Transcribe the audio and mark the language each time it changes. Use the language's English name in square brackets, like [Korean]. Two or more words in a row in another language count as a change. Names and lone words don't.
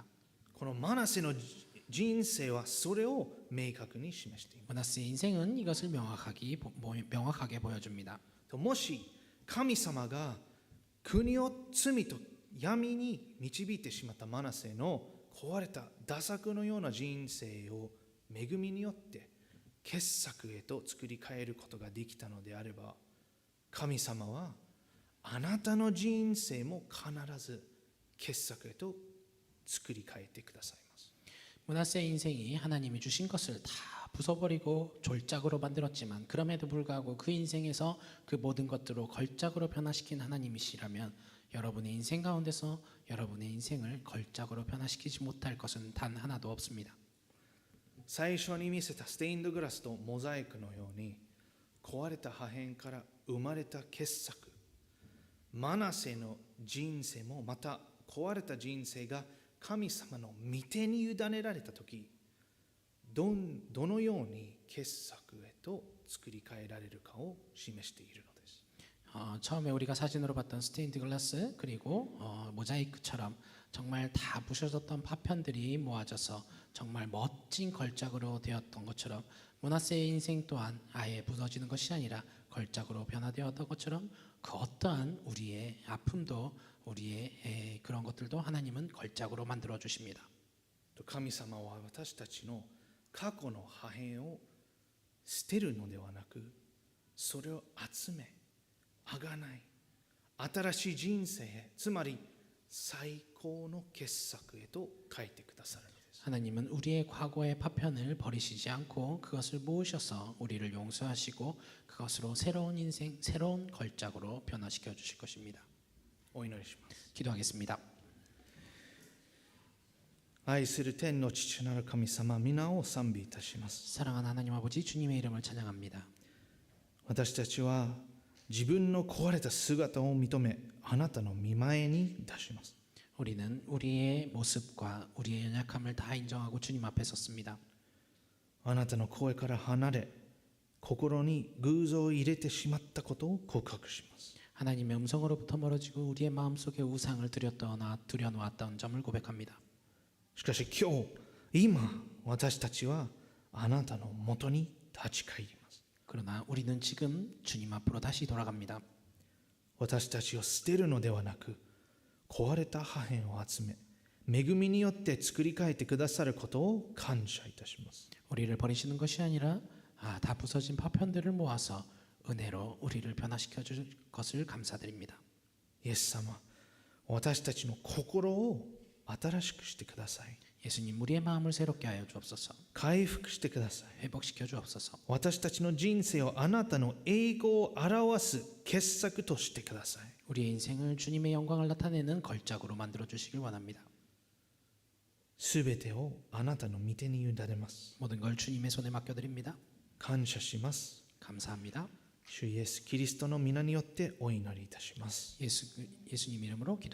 [Japanese] このマナセの人生はそれを明確に示しています。 [Korean] 므낫세의 인생은 이것을 명확하게 보여줍니다. [Japanese] もし神様が国を罪と闇に導いてしまったマナセの壊れた堕落のような人生を恵みによって傑作へと作り変えることができたのであれば、神様はあなたの人生も必ず傑作へと作り変えてくださいます。 [Korean] 므낫세의 인생이 하나님이 주신 것을 다 부숴버리고 졸작으로 만들었지만 그럼에도 불구하고 그 인생에서 그 모든 것들을 걸작으로 변화시킨 하나님이시라면 여러분의 인생 가운데서 여러분의 인생을 걸작으로 변화시키지 못할 것은 단 하나도 없습니다. [Japanese] 最初に見せたステインドグラスとモザイクのように壊れた破片から生まれた傑作、マナセの人生もまた壊れた人生が神様の御手に委ねられたとき、どのように傑作へと作り変えられるかを示しているのです。 [Korean] 처음에 우리가 사진으로 봤던 스테인드 글라스 그리고 모자이크처럼 정말 다 부셔졌던 파편들이 모아져서 정말 멋진 걸작으로 되었던 것처럼 므낫세의 인생 또한 아예 부서지는 것이 아니라 걸작으로 변화되었던 것처럼 그 어떠한 우리의 아픔도 우리의 그런 것들도 하나님은 걸작으로 만들어 주십니다. [Japanese] 神様は私たちの過去の破片を捨てるのではなく、それを集め、あがない新しい人生へ、つまり最高の傑作へと変えてくださるのです。 [Korean] 하나님은 우리의 과거의 파편을 버리시지 않고 그것을 모으셔서 우리를 용서하시고 그것으로 새로운 인생, 새로운 걸작으로 변화시켜 주실 것입니다. [Japanese] お祈りします。 [Korean] 기도하겠습니다. [Japanese] 愛する天の父なる神様、皆を賛美いたします。 [Korean] 사랑하는 하나님 아버지 주님의 이름을 찬양합니다. [Japanese] 私たちは自分の壊れた姿を認め、あなたの御前に出します。 [Korean] 우리는 우리의 모습과 우리의 연약함을 다 인정하고 주님 앞에 섰습니다. [Japanese] あなたの声から離れ、心に偶像を入れてしまったことを告白します。 [Korean] 하나님의 음성으로부터 멀어지고 우리의 마음속에 우상을 들여놓았던 점을 고백합니다. [Japanese] しかし今私たちはあなたのもとに立ち返ります。 [Korean] 그러나 우리는 지금 주님 앞으로 다시 돌아갑니다. [Japanese] 私たちを捨てるのではなく、壊れた破片を集め、 恵みによって作り変えてくださることを感謝いたします。 [Korean] 우리를 버리시는 것이 아니라 다 부서진 파편들을 모아서 은혜로 우리를 변화시켜 줄 것을 감사드립니다. [Japanese] イエス様、私たちの心を新しくしてください。 [Korean] 예수님, 우리의 마음을 새롭게 하여 주옵소서. [Japanese] 回復してください。 [Korean] 회복시켜 주옵소서. [Japanese] 私たちの人生をあなたの栄光を表す傑作としてください。 [Korean] 우리의 인생을 주님의 영광을 나타내는 걸작으로 만들어 주시길 원합니다. [Japanese] すべてをあなたの御手に委ねます。 [Korean] 모든 걸 주님의 손에 맡겨드립니다. [Japanese] 感謝します。 [Korean] 감사합니다. [Japanese] 主イエスキリストの皆によってお祈りいたします。 [Korean] 예수님 이름으로 기도.